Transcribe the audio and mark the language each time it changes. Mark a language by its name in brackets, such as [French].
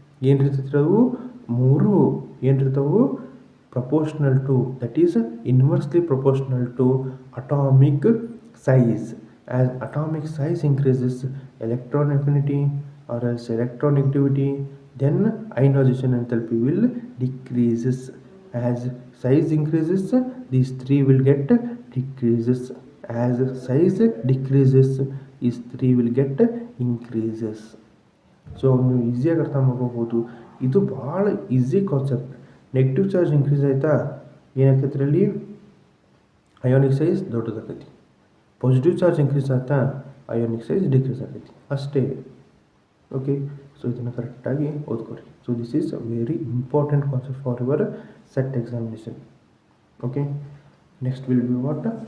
[Kannada] ಏನಿರ್ತೈತಿ ಅವು ಮೂರು ಏನಿರ್ತಾವೆ, [English] Proportional to, that is inversely proportional to atomic size. As atomic size increases, electron affinity or else electron negativity, then ionisation enthalpy will decreases. As size increases, these three will get decreases. As size decreases, these three will get increases. [Kannada] So ನೀವು ಈಸಿಯಾಗಿ ಅರ್ಥ ಮಾಡ್ಕೋಬೋದು. ಇದು ಭಾಳ easy concept. [English] negative charge increase [Kannada] ಆಯಿತಾ, ಏನಾಗ್ತೈತೆ ಅಲ್ಲಿ [English] Ionic size ದೊಡ್ಡದಾಗೈತಿ. Positive charge increase [Kannada] ಆಯ್ತಾ, [English] Ionic size decrease ಆಗೈತಿ, ಅಷ್ಟೇ. Okay, so [Kannada] ಇದನ್ನು ಕರೆಕ್ಟಾಗಿ ಓದ್ಕೊರಿ. [English] So this is a very important concept for your set examination. Okay, next will be what,